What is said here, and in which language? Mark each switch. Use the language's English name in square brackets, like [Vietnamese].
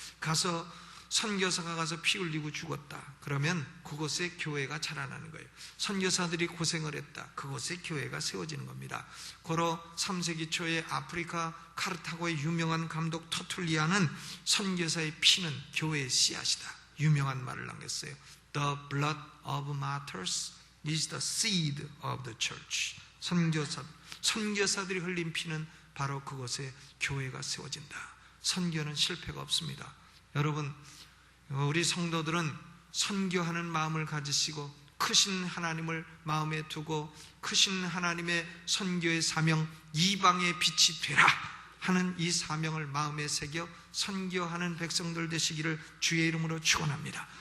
[Korean] 가서 선교사가 가서 피 흘리고 죽었다 그러면 그곳에 교회가 자라나는 거예요. 선교사들이 고생을 했다 그곳에 교회가 세워지는 겁니다. 고로 3세기 초에 아프리카 카르타고의 유명한 감독 터툴리아는 선교사의 피는 교회의 씨앗이다 유명한 말을 남겼어요. [English] The blood of martyrs is the seed of the church. [Korean] 선교사들이 흘린 피는 바로 그곳에 교회가 세워진다. 선교는 실패가 없습니다. 여러분, 우리 성도들은 선교하는 마음을 가지시고 크신 하나님을 마음에 두고 크신 하나님의 선교의 사명, 이방의 빛이 되라 하는 이 사명을 마음에 새겨 선교하는 백성들 되시기를 주의 이름으로 축원합니다.